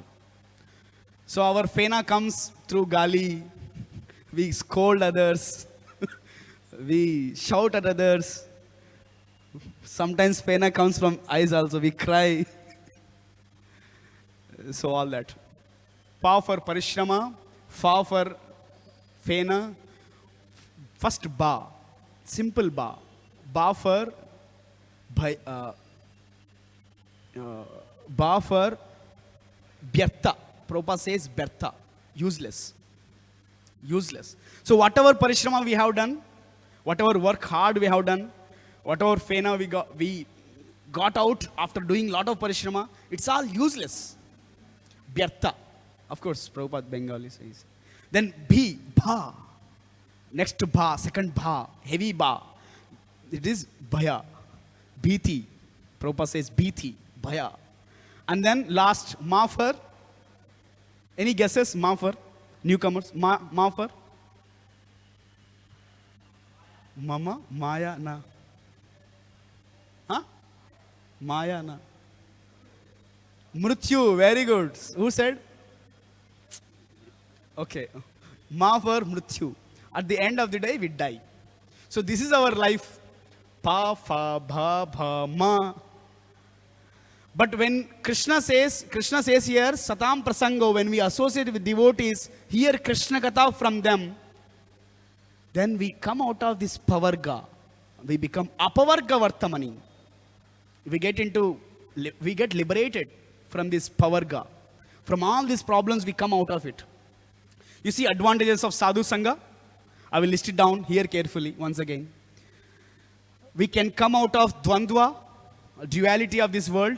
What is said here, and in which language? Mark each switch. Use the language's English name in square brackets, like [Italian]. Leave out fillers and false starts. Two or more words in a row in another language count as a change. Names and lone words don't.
[English] So our fena comes through gali, we scold others, we shout at others. Sometimes fena comes from eyes also, we cry. So all that. Pa for parishrama, fa for fena. First ba, simple ba. Ba for byartha. Prabhupada says byartha, useless. Useless. So whatever parishrama we have done, whatever work hard we have done, whatever fena we got out after doing lot of parishrama, it's all useless. Byartha. Of course, Prabhupada Bengali says. Then bha. Next bha, second bha, heavy bha. It is [Bangla] bhaya, bhiti. [English] Prabhupada says [Bangla] bhiti, bhaya. [English] And then last, ma for. Any guesses? Ma for? Newcomers? Ma for? Mama, maya, na. Huh? Maya, na. Mrityu, very good. Who said? Okay. Ma for mrityu. At the end of the day, we die. So this is our life. Pa, fa, bha, bha, ma. But when Krishna says here, [Sanskrit] Satam Prasango, [English] when we associate with devotees, hear [Sanskrit] Krishna Katha [English] from them, then we come out of this pavarga. We become [Sanskrit] apavarga vartamani. [English] We get liberated from this pavarga. From all these problems, we come out of it. You see advantages of [Sanskrit] sadhu sangha? [English] I will list it down here carefully once again. We can come out of dvandva, duality of this world.